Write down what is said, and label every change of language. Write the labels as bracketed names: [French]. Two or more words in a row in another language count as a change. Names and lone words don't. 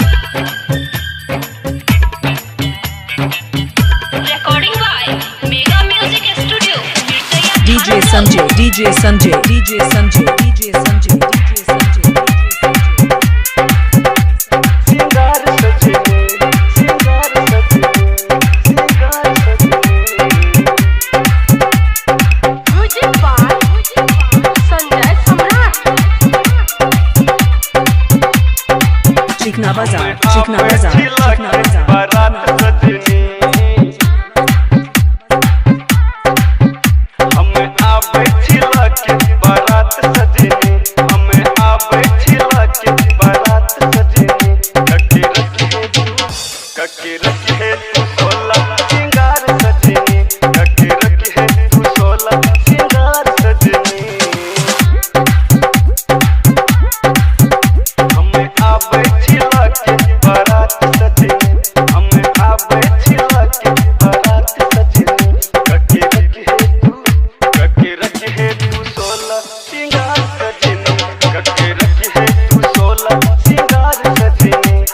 [English] Recording by Mega Music Studio. DJ Sanjay, DJ Sanjay, DJ Sanjay, DJ Sanjay, DJ Sanjay. [Bhojpuri] सिंगार सजने सिंगार सजने [English] Music by Sanjay Samrat. Chikna Bazaar, Chikna Bazaar, Chikna Bazaar. [Bhojpuri] बारात सजनी हमें आवे छिला के बारात सजनी हमें आवे छिला के बारात सजनी कके रखी है तू सोला सिंगार सजनी कके रखी है तू सोला सिंगार सजनी हमें आवे छिला के बारात सजनी हमें आवे छिला के बारात सजनी कके रखी है तू सोला सिंगार सजनी कके रखी है तू सोला सिंगार सजनी